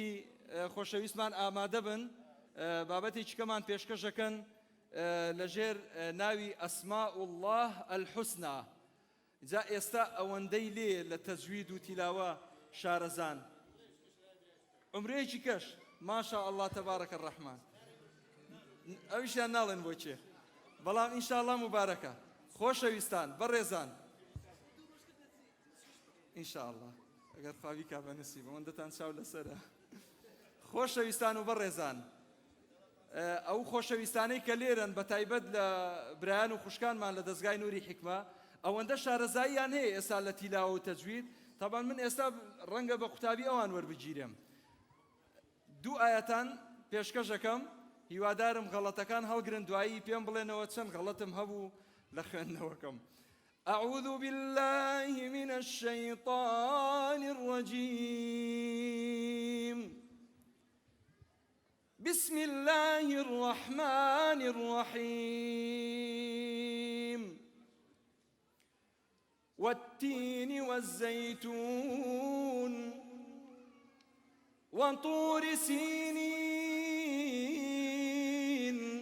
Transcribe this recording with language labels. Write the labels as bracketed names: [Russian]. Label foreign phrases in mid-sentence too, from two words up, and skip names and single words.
[Central Kurdish] خۆشەویستمان ئامادە بن بابەتێکی کەمان پێشکەشەکەن لەژێر ناوی [Arabic] ئەسماء الله الحوسنا [Central Kurdish] جا ئێستا ئەوەندەی لێ لە تەجوید و تیلاوە شارەزان عمرەیەکی کەش [Arabic] ماشاء الله تبارك الرحمن [Central Kurdish] ئەویشیان ناڵێن بۆ چێ بەڵام ئینشاءالله مبارەکە خۆشەویستان بەڕێزان ئینشاءالله ئەگەر خواوی کا بە نسیب ئەوەندەتان چاو لەسەرە خۆشەویستان و بەڕێزان ئەو خۆشەویستانەی کە لێرن بە تایبەت لە برایان و خوشکانمان لە دەستگای نووری حیکمە ئەوەندە شارەزاییان هەیە ئێستا لە تیلاوە و تەجوید تەبان من ئێستا ڕەنگە بە قوتابی ئەوان وەربگیرم دوو ئاەتان پێشکەشەکەم هیوادارم غەڵەتەکان هەڵگرن دوایی پێم بڵێنەوە چەند غەڵەتم هەبوو لە خوێندنەوەکەم [Arabic] أعوذ بالله من الشيطان الرجيم بسم الله الرحمن الرحيم والتين والزيتون وطور سينين